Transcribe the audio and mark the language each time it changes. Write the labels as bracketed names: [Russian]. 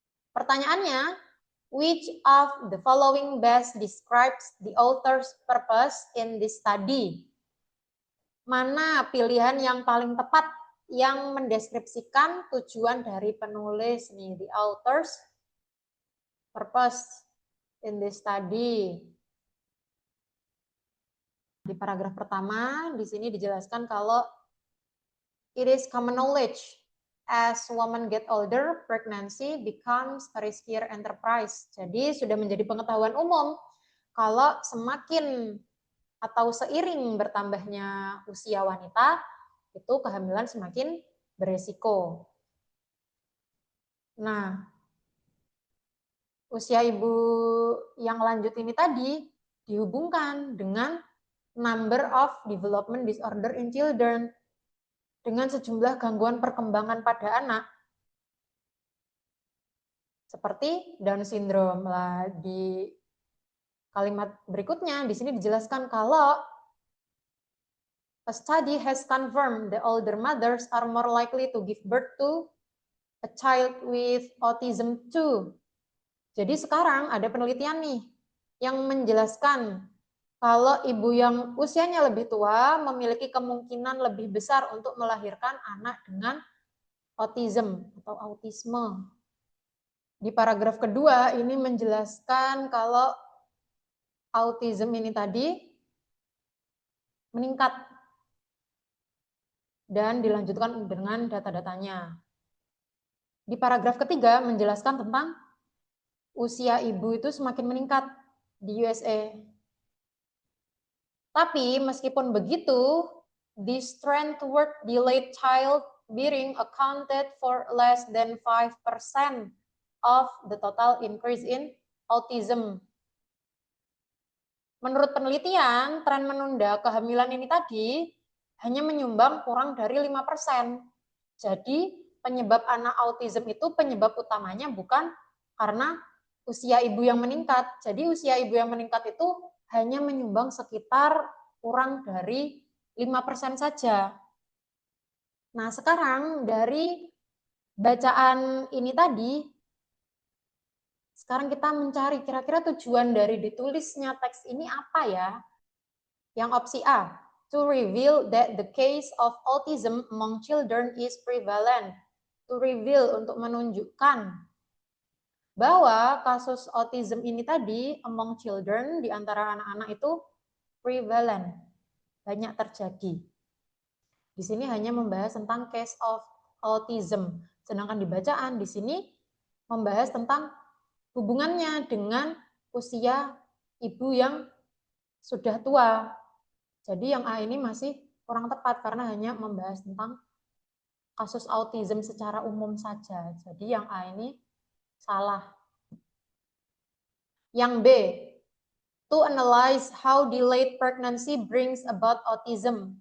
[Indonesian] Pertanyaannya, [English] which of the following best describes the author's purpose in this study? [Indonesian] Mana pilihan yang paling tepat yang mendeskripsikan tujuan dari penulis nih, [English] the author's purpose in this study? [Indonesian] Di paragraf pertama, di sini dijelaskan kalau [English] it is common knowledge as women get older, pregnancy becomes a riskier enterprise. [Indonesian] Jadi sudah menjadi pengetahuan umum kalau semakin atau seiring bertambahnya usia wanita, itu kehamilan semakin beresiko. Nah, usia ibu yang lanjut ini tadi dihubungkan dengan [English] number of development disorder in children, [Indonesian] dengan sejumlah gangguan perkembangan pada anak, seperti Down syndrome. Lah, di kalimat berikutnya di sini dijelaskan kalau [English] a study has confirmed the older mothers are more likely to give birth to a child with autism too. [Indonesian] Jadi sekarang ada penelitian nih yang menjelaskan kalau ibu yang usianya lebih tua memiliki kemungkinan lebih besar untuk melahirkan anak dengan autism atau autisme. Di paragraf kedua ini menjelaskan kalau autism ini tadi meningkat dan dilanjutkan dengan data-datanya. Di paragraf ketiga menjelaskan tentang usia ibu itu semakin meningkat di USA. Tapi meskipun begitu, [English] this trend toward delayed childbearing accounted for less than 5% of the total increase in autism. [Indonesian] Menurut penelitian, tren menunda kehamilan ini tadi hanya menyumbang kurang dari 5%. Jadi penyebab anak autism itu penyebab utamanya bukan karena usia ibu yang meningkat. Jadi usia ibu yang meningkat itu hanya menyumbang sekitar kurang dari 5% saja. Nah, sekarang dari bacaan ini tadi, sekarang kita mencari kira-kira tujuan dari ditulisnya teks ini apa ya? Yang opsi A, [English] to reveal that the case of autism among children is prevalent. To reveal, [Indonesian] untuk menunjukkan bahwa kasus autism ini tadi [English] among children, [Indonesian] di antara anak-anak itu [English] prevalent, [Indonesian] banyak terjadi. Di sini hanya membahas tentang [English] case of autism, [Indonesian] sedangkan di bacaan di sini membahas tentang hubungannya dengan usia ibu yang sudah tua. Jadi yang A ini masih kurang tepat karena hanya membahas tentang kasus autism secara umum saja. Jadi yang A ini salah. Yang B, [English] to analyze how delayed pregnancy brings about autism.